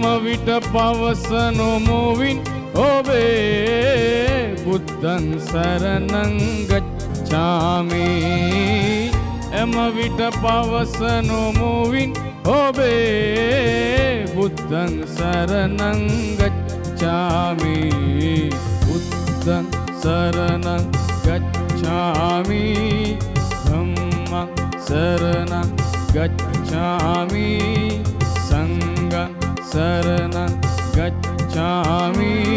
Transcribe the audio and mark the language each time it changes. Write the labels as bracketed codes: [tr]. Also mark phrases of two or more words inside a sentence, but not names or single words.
[si] විට පවසනු මුවින් ඔබේ [pi] බුද්ධං සරණං ගච්ඡාමි [si] එම විට පවසනු මුවින් ඔබේ [pi] බුද්ධං සරණං ගච්ඡාමි බුද්ධං saranang gacchami dhammang saranang gacchami sanghang saranang gacchami